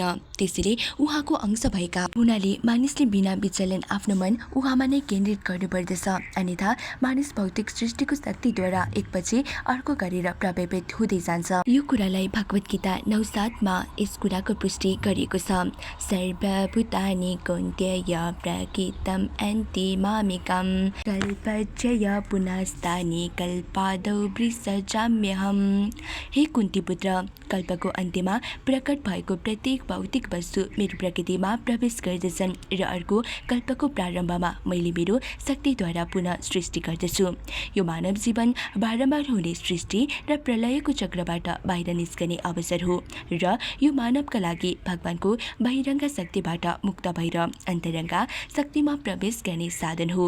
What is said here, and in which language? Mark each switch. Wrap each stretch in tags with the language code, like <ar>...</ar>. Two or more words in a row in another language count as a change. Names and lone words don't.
<ne>त्यसैले उहाँको अंश भएका हुनाले मानिसले बिना विचलन आफ्नो मन उहाँमा नै केन्द्रित गर्नुपर्दछ। अन्यथा मानिस भौतिक सृष्टिको शक्तिद्वारा एकपछि अर्को गरेर प्रभावित हुँदै जान्छ। यो कुरालाई भगवत गीता 9:7 यस कुराको पुष्टि गरिएको छ।</ne> <sa>सर्वभूतानि कौन्तेय प्रकृतं अन्ति मामिकं कल्पच्चय पुनस्तानि कल्पादौ वृषजाम्यहम्।</sa> <ne>हे कुन्ती पुत्र, कल्पको अन्त्यमा प्रकट भएको प्रत्येक भौतिक वस्तु मेरो प्रकृतिमा प्रवेश गर्दछन् र अर्को कल्पको प्रारम्भमा मैले मेरो शक्तिद्वारा पुनः सृष्टि गर्दछु। यो मानव जीवन बारम्बार हुने सृष्टि र प्रलयको चक्रबाट बाहिर निस्कने अवसर हो र यो मानवका लागि भगवानको बहिरङ्ग शक्तिबाट मुक्त भएर अन्तरङ्ग शक्तिमा प्रवेश गर्ने साधन हो।</ne>